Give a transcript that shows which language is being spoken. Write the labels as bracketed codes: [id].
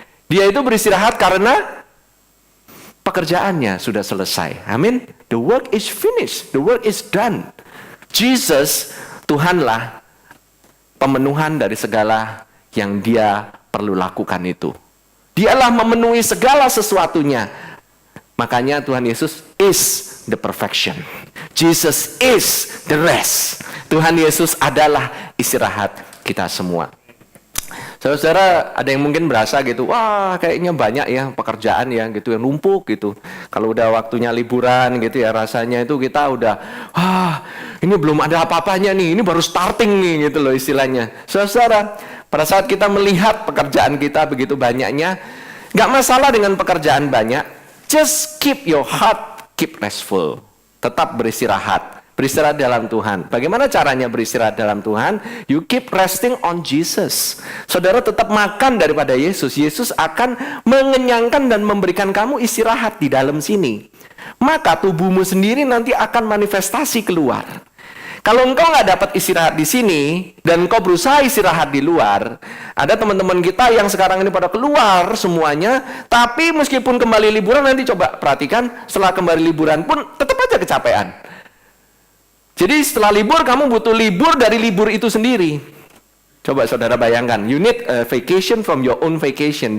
[id] Dia itu beristirahat karena pekerjaannya sudah selesai. Amin. [en] The work is finished. The work is done. [id] Jesus, Tuhanlah pemenuhan dari segala yang dia perlu lakukan itu. Dialah memenuhi segala sesuatunya. Makanya Tuhan Yesus [en] is the perfection. Jesus is the rest. [id] Tuhan Yesus adalah istirahat kita semua. Saudara-saudara, ada yang mungkin berasa gitu, wah kayaknya banyak ya pekerjaan ya gitu yang numpuk gitu. Kalau udah waktunya liburan gitu ya, rasanya itu kita udah, wah ini belum ada apa-apanya nih, ini baru starting nih gitu loh istilahnya. Saudara-saudara, pada saat kita melihat pekerjaan kita begitu banyaknya, gak masalah dengan pekerjaan banyak. [en] Just keep your heart, keep restful. [id] Tetap beristirahat. Beristirahat dalam Tuhan. Bagaimana caranya beristirahat dalam Tuhan? [en] You keep resting on Jesus. [id] Saudara tetap makan daripada Yesus. Yesus akan mengenyangkan dan memberikan kamu istirahat di dalam sini. Maka tubuhmu sendiri nanti akan manifestasi keluar. Kalau engkau nggak dapat istirahat di sini dan engkau berusaha istirahat di luar, ada teman-teman kita yang sekarang ini pada keluar semuanya, tapi meskipun kembali liburan nanti coba perhatikan, setelah kembali liburan pun tetap aja kecapean. Jadi setelah libur kamu butuh libur dari libur itu sendiri. Coba saudara bayangkan, [en] you need a vacation from your own vacation.